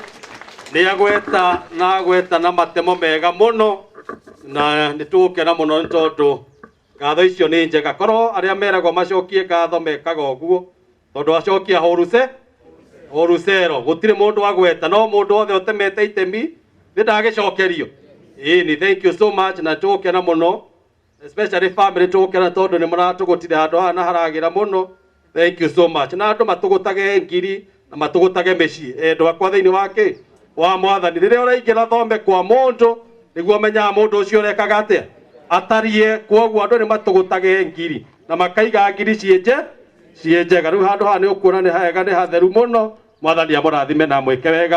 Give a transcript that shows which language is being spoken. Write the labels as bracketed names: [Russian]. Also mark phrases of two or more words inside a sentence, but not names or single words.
[Kikuyu] Nĩ agweta na matemo mega mũno, na nĩ tũgũkena mũno nĩ tondũ ngatho icio nĩ njega. Korwo arĩa meragwo macokie ngatho mekaga ũguo, tondũ acokia wholesale gũtirĩ mũndũ agweta, no mũndũ wothe ũtemete itemi nĩ ndagĩcokerio. Ĩni, [English] thank you so much, [Kikuyu] na tũgũkena mũno, especially family tũgũkena tondũ nĩ mũratũgũtire handũ haha na haragĩra mũno. [English] Thank you so much. [Kikuyu] Na andũ matũgũtage ngiri na matũgũtage mĩciĩ. Endwa kwa thĩinĩ wake wa Mwathani, rĩrĩa ũraingĩra thome kwa mũndũ nĩguo menyaga mũndũ ũcio ũrekaga atĩa atarie. Kwoguo andũ nĩ matũgũtage ngiri na makaiga ngiri ciĩ njega. Rĩu handũ haha nĩ ũkuona nĩ hega, nĩ hatheru mũno. Mwathani amũrathime na mwĩke wega.